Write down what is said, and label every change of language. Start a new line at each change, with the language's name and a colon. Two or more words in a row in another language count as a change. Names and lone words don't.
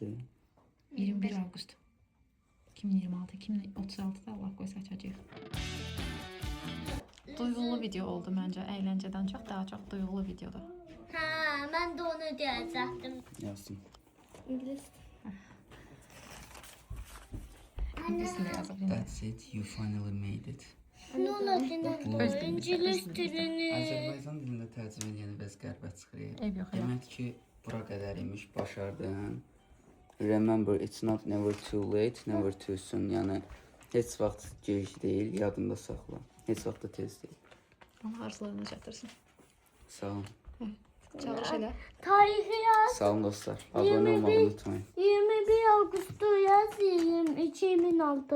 Azerbaijani: 21 Avqust 2026, 2036-da Allah qoysa açacağıq. Duyğulu video oldu məncə. Əyləncədən çox daha çox duyğulu videodur.
Turkish: Ha, ben de onu diyecektim.
Azerbaijani: Yazdım. İngiliz. İngiliscə yazıb yenə.
English: That's it. You finally made it.
Turkish: Ne olacak? Bu-
Azerbaijani: İngiliz dilini. Azərbaycan dilində tərcümə edəndə bəs qəribə çıxır. Ev yox elə. Demək ki, bura qədər imiş, başardın.
English: Remember, it's not never too late, never too soon.
Azerbaijani: Yəni heç vaxt gec deyil, yadında saxla. Heç vaxt da tez deyil. Allah arzularını çatdırsın. Sağ olun. Çalış elə.
Turkish: Tarihi yaz.
Azerbaijani: Sağ olun dostlar. Abunə olmağı unutmayın.
Turkish: 21 Ağustos yazayım. 2006.